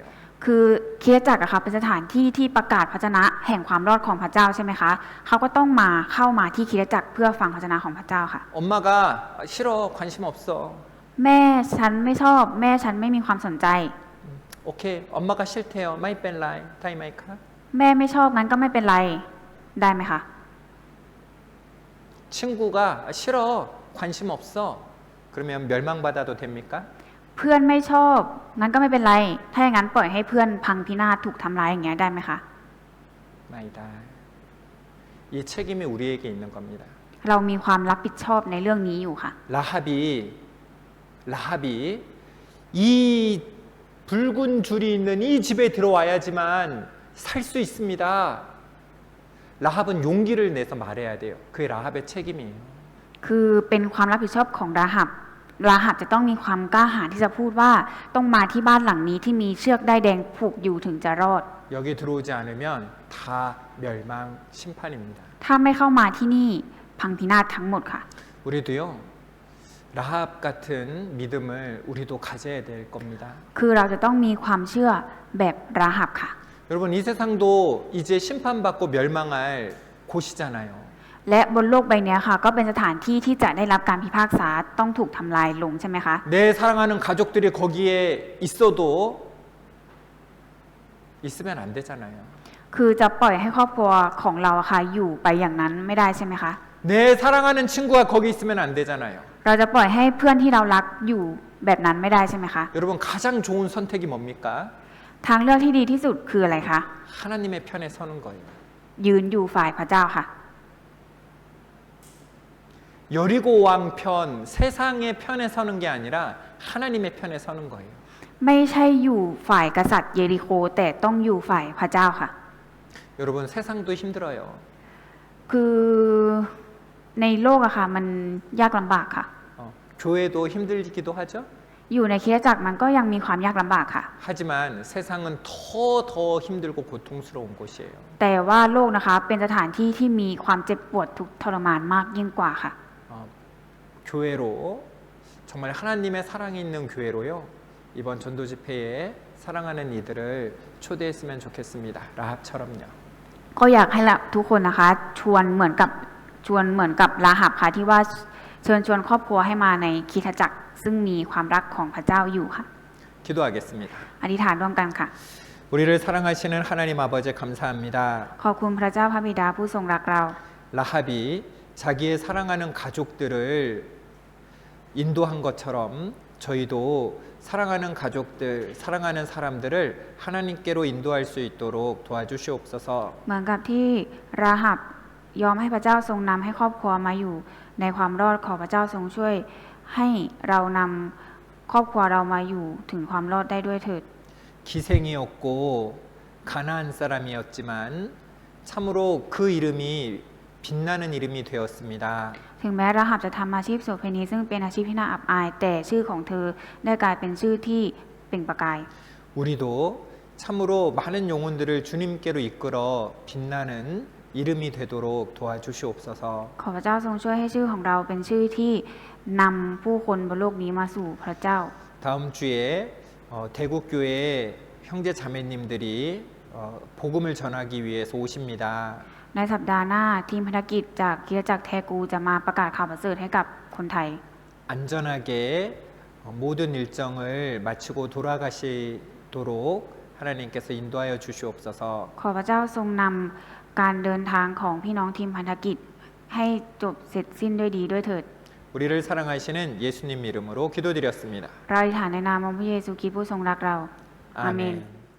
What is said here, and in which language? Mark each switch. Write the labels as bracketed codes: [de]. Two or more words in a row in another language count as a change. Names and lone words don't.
[th] คือคริสตจักรอะค่ะเป็นสถานที่ที่ประกาศพระวจนะแห่งความรอดของพระเจ้าใช่ไหมคะเขาก็ต้องเข้ามาที่คริสตจักรเพื่อฟังพระวจนะของพระเจ้าค่ะ [ko] 엄마가 싫어, 관심 없어. [th] แม่ฉันไม่ชอบแม่ฉันไม่มีความสนใจ [ko] 오케이, 엄마가 싫대요. [th] ไม่เป็นไร ได้ไหมคะ. แม่ไม่ชอบงั้นก็ไม่เป็นไรได้ไหมคะ [ko] 친구가 싫어, 관심 없어. 그러면 멸망받아도 됩니까? [th] เเพื่อนไม่ชอบงั้นก็ไม่เป็นไร ถ้าอย่างนั้นปล่อยให้เพื่อนพังพินาศถูกทำร้ายอย่างเงี้ยได้ไหมคะ [ko] 아니다. 이 책임이 우리에게 있는 겁니다. [th] เรามีความรับผิดชอบในเรื่องนี้อยู่ค่ะ [ko] 라합이 이 붉은 줄이 있는 이 집에 들어와야지만 살 수 있습니다. 라합은 용기를 내서 말해야 돼요. 그게 라합의 책임이에요. [th] คือเป็นความรับผิดชอบของราหับจะต้องมีความกล้าหาญที่จะพูดว่าต้องมาที่บ้านหลังนี้ที่มีเชือกด้ายแดงผูกอยู่ถึงจะรอด [ko] 여기 들어오지 않으면 다 멸망 심판입니다. [th] ถ้าไม่เข้ามาที่นี่พังพินาศทั้งหมดค่ะ [ko] 우리도요. 라합 같은 믿음을 우리도 가져야 될 겁니다. [th] คือเราจะต้องมีความเชื่อแบบราหับค่ะ [ko] 여러분 이 세상도 이제 심판받고 멸망할 곳이잖아요. [th] และบนโลกใบนี้ค่ะ ก็เป็นสถานที่ที่จะได้รับการพิพากษาต้องถูกทำลายลงใช่ไหมคะ [ko] 내 사랑하는 가족들이 거기에 있어도 있으면 안 되잖아요. [th] คือจะปล่อยให้ครอบครัวของเราอะค่ะอยู่ไปอย่างนั้นไม่ได้ใช่ไหมคะ [ko] 내 사랑하는 친구가 거기 있으면 안 되잖아요. [th] เราจะปล่อยให้เพื่อนที่เรารักอยู่แบบนั้นไม่ได้ใช่ไหมคะ [ko] 여러분 가장 좋은 선택이 뭡니까? [th] ทางเลือกที่ดีที่สุดคืออะไรคะ [ko] 하나님의 편에 서는 거예요. [th] ยืนอยู่ฝ่ายพระเจ้าค่ะ [ko] 여리고 왕 편, 세상의 편에 서는 게 아니라 하나님의 편에 서는 거예요. [th] ไม่ใช่อยู่ฝ่ายกษัตริย์เยริโคแต่ต้องอยู่ฝ่ายพระเจ้าค่ะ [ko] 여러분 세상도 힘들어요. [th] คือในโลกอะค่ะมันยากลำบากค่ะ [ko] 교회도 힘들기도 하죠. [th] อยู่ในคริสตจักรมันก็ยังมีความยากลำบากค่ะ [ko] 하지만 세상은 더 힘들고 고통스러운 곳이에요. [th] แต่ว่าโลกนะคะเป็นสถานที่ที่มีความเจ็บปวดทุกข์ทรมานมากยิ่งกว่าค่ะ [ko] 교회로 정말 하나님의 사랑이 있는 교회로요. 이번 전도 집회에 사랑하는 이들을 초대했으면 좋겠습니다. 라합처럼요. [th] ก็อยากให้ทุกคนนะคะชวนเหมือนกับราหับค่ะที่ว่าเชิญชวนครอบครัวให้มาในคริสตจักรซึ่งมีความรักของพระเจ้าอยู่ค่ะ [ko] 기도하겠습니다. [th] อธิษฐานร่วมกันค่ะ [ko] 우리를 사랑하시는 하나님 아버지 감사합니다. [th] ขอบคุณพระเจ้าพระบิดาผู้ทรงรักเรา [ko] 라합이 자기의 사랑하는 가족들을 인도한 것처럼 저희도 사랑하는 가족들, 사랑하는 사람들을 하나님께로 인도할 수 있도록 도와주시옵소서. [th] เหมือนกับที่ราหับยอมให้พระเจ้าทรงนำให้ครอบครัวมาอยู่ในความรอดขอพระเจ้าทรงช่วยให้เรานำครอบครัวเรามาอยู่ถึงความรอดได้ด้วยเถิด [ko] 기생이었고 가나안 사람이었지만 참으로 그 이름이 빛나는 이름이 되었습니다. [th] ถึงแม้ราหับจะทำอาชีพโสเภณีซึ่งเป็นอาชีพที่น่าอับอายแต่ชื่อของเธอได้กลายเป็นชื่อที่เปล่งประกาย [ko] 우리도 참으로 많은 영혼들을 주님께로 이끌어 빛나는 이름이 되도록 도와주시옵소서. [th] ขอพระเจ้าทรงช่วยให้ชื่อของเราเป็นชื่อที่นำผู้คนบนโลกนี้มาสู่พระเจ้า [ko] 다음 주에 대구교회 형제 자매님들이 복음을 전하기 위해서 오십니다. [th] ในสัปดาห์หน้าทีมภารกิจจากคริสตจักรแทกูจะมาประกาศข่าวประเสริฐให้กับคนไทย [ko] 안전하게 모든 일정을 마치고 돌아가시도록 하나님께서 인도하여 주시옵소서. [th] ขอพระเจ้าทรงนำการเดินทางของพี่น้องทีมพันธกิจให้จบเสร็จสิ้นด้วยดีด้วยเถิด [ko] 우리를 사랑하시는 예수님 이름으로 기도드렸습니다. [th] เราอธิษฐานในนามของพระเยซูคริสต์ผู้ทรงรักเรา อาเมน [ko] 아멘.